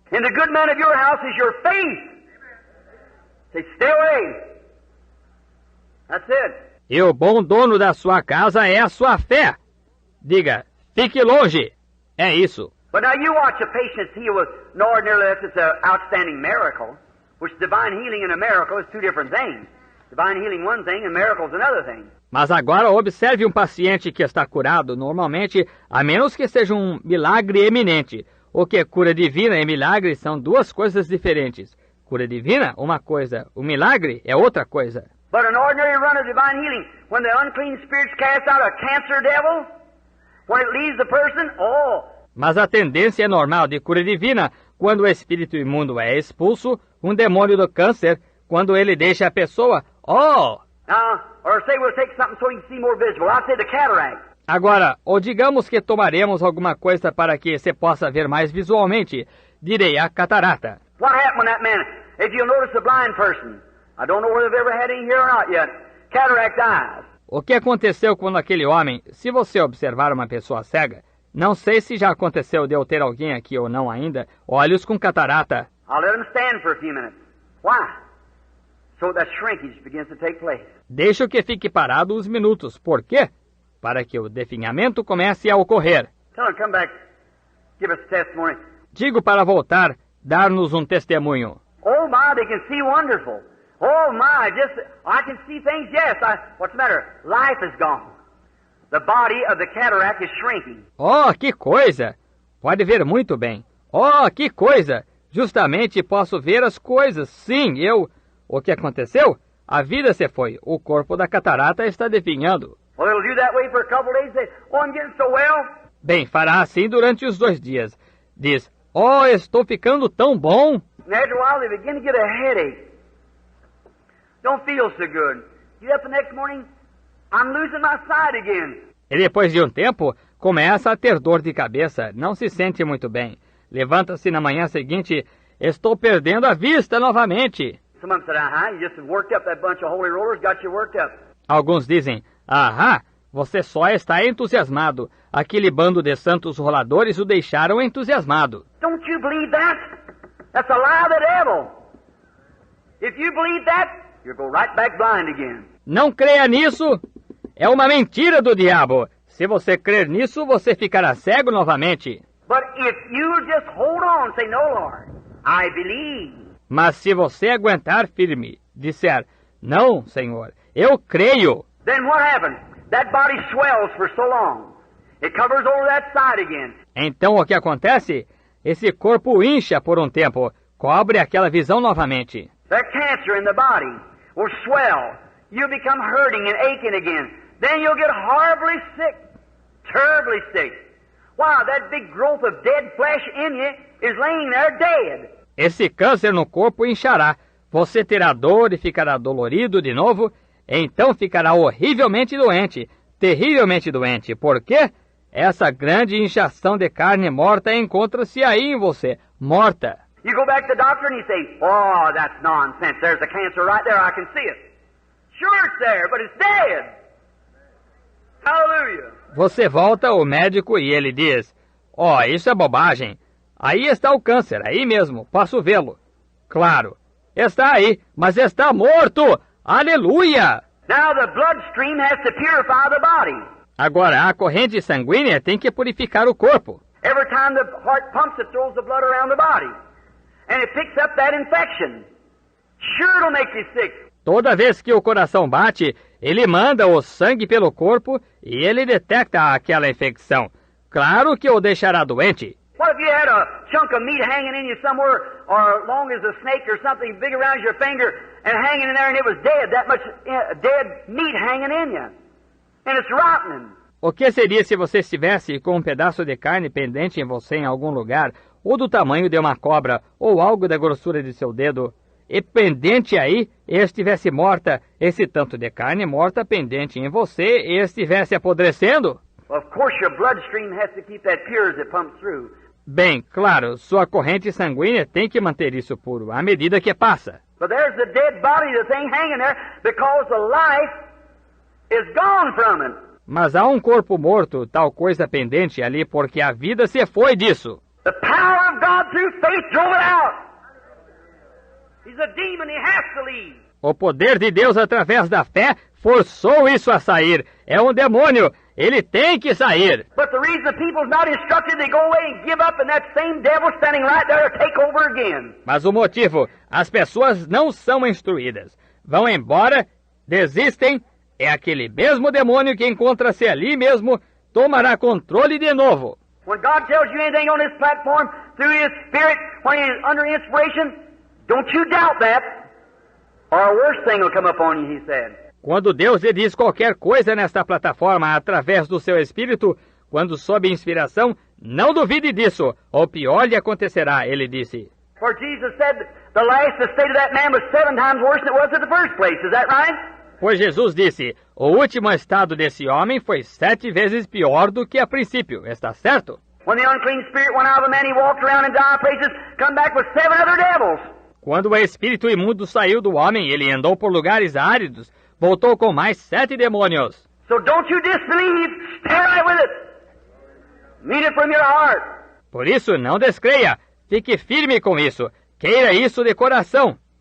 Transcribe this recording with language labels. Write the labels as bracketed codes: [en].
[en] And the good man of your house is your faith. Say, stay away. That's it. [pt] E o bom dono da sua casa é a sua fé. Diga, fique longe. É isso. [en] But now you watch a patient heal with no ordinary less it's an outstanding miracle, which divine healing and a miracle is 2 different things. Divine healing one thing and miracles another thing. [pt] Mas agora observe um paciente que está curado, normalmente, a menos que seja um milagre eminente. O que é cura divina e milagre são duas coisas diferentes. Cura divina, uma coisa. O milagre é outra coisa. [en] But an ordinary run of divine healing, when the unclean spirits cast out a cancer devil, when it leaves the person, [pt] Mas a tendência é normal de cura divina, quando o espírito imundo é expulso, um demônio do câncer, quando ele deixa a pessoa, [en] or say we'll take something so you can see more visible. I'll say the cataract. [pt] Agora, ou digamos que tomaremos alguma coisa para que você possa ver mais visualmente, direi a catarata. [en] What happened when that man, if you'll notice the blind person, I don't know whether they've ever had any here or not yet, cataract eyes. [pt] O que aconteceu quando aquele homem, se você observar uma pessoa cega, não sei se já aconteceu de eu ter alguém aqui ou não ainda, olhos com catarata. [en] I'll let him stand for a few minutes. Why? So that shrinkage begins to take place. [pt] Deixo que fique parado uns minutos. Por quê? Para que o definhamento comece a ocorrer. [en] Tell him come back, give us testimony. [pt] Digo para voltar, dar-nos um testemunho. [en] Oh my, they can see wonderful. Oh my, I can see things, yes. What's the matter? Life is gone. The body of the cataract is shrinking. [pt] Oh, que coisa! Pode ver muito bem. Oh, que coisa! Justamente posso ver as coisas. Sim, O que aconteceu? A vida se foi. O corpo da catarata está definhando. [en] Well, it'll do that way for a couple of days. Say, I'm getting so well. [pt] Bem, fará assim durante os 2 dias. Diz, estou ficando tão bom. [en] And after a while, they begin to get a headache. Don't feel so good. Get up the next morning, I'm losing my sight again. [pt] E depois de um tempo, começa a ter dor de cabeça. Não se sente muito bem. Levanta-se na manhã seguinte, estou perdendo a vista novamente. [en] Someone said, you just worked up that bunch of holy rollers, got you worked up. [pt] Alguns dizem, você só está entusiasmado. Aquele bando de santos roladores o deixaram entusiasmado. [en] Don't you believe that? That's a lie of the devil. If you believe that, you'll go right back blind again. [pt] Não creia nisso. É uma mentira do diabo. Se você crer nisso, você ficará cego novamente. [en] But if you just hold on, say, no, Lord, I believe. [pt] Mas se você aguentar firme, disser, não, Senhor, eu creio. [en] Then what happens? That body swells for so long. It covers over that side again. [pt] Então o que acontece? Esse corpo incha por um tempo, cobre aquela visão novamente. [en] That cancer in the body will swell. You'll become hurting and aching again. Then you'll get horribly sick, terribly sick. Wow, that big growth of dead flesh in you is laying there dead. [pt] Esse câncer no corpo inchará. Você terá dor e ficará dolorido de novo. Então ficará horrivelmente doente, terrivelmente doente. Por quê? Essa grande inchação de carne morta encontra-se aí em você, morta. [en] You go back to the doctor and you say, oh, that's nonsense. There's a cancer right there. I can see it. Sure it's there, but it's dead. Hallelujah. [pt] Você volta ao médico e ele diz, isso é bobagem. Aí está o câncer, aí mesmo, posso vê-lo. Claro, está aí, mas está morto. Aleluia! [en] Now the bloodstream has to purify the body. [pt] Agora, a corrente sanguínea tem que purificar o corpo. [en] Every time the heart pumps, it throws the blood around the body. And it picks up that infection. Sure it'll make you sick. [pt] Toda vez que o coração bate, ele manda o sangue pelo corpo e ele detecta aquela infecção. Claro que o deixará doente. [en] What if you had a chunk of meat hanging in you somewhere, or long as a snake or something big around your finger, and hanging in there and it was dead, that much dead meat hanging in you. And it's rotting. [pt] O que seria se você estivesse com um pedaço de carne pendente em você em algum lugar, ou do tamanho de uma cobra, ou algo da grossura de seu dedo, e pendente aí, e estivesse morta, esse tanto de carne morta pendente em você, e estivesse apodrecendo? [en] Well, of course your bloodstream has to keep that pure as it pumps through. [pt] Bem, claro, sua corrente sanguínea tem que manter isso puro, à medida que passa. [en] But there's the dead body, the thing hanging there, because the life is gone from it. [pt] Mas há um corpo morto, tal coisa pendente ali, porque a vida se foi disso. [en] The power of God through faith drove it out. He's a demon, he has to leave. [pt] O poder de Deus através da fé forçou isso a sair. É um demônio. Ele tem que sair. [en] But the reason the people's not instructed, they go away and give up, and that same devil standing right there to take over again. [pt] Mas o motivo, as pessoas não são instruídas. Vão embora, desistem, É aquele mesmo demônio que encontra-se ali mesmo, tomará controle de novo. [en] When God tells you anything on this platform through His Spirit, when He's under inspiration, don't you doubt that, or a worse thing will come upon you, He said. [pt] Quando Deus lhe diz qualquer coisa nesta plataforma através do seu Espírito, quando sob inspiração, não duvide disso, ou pior lhe acontecerá, ele disse. [en] For Jesus said the last state of that man was 7 times worse than it was at the first place, is that right? [pt] Pois Jesus disse, o último estado desse homem foi 7 vezes pior do que a princípio, está certo? [en] When the unclean spirit went out of the man, he walked around in dire places, come back with 7 other devils. [pt] Quando o espírito imundo saiu do homem, ele andou por lugares áridos, voltou com mais 7 demônios. [en] So don't you disbelieve, stay right with it. Mean it from your heart. [pt] Por isso, não descreia, fique firme com isso, queira isso de coração.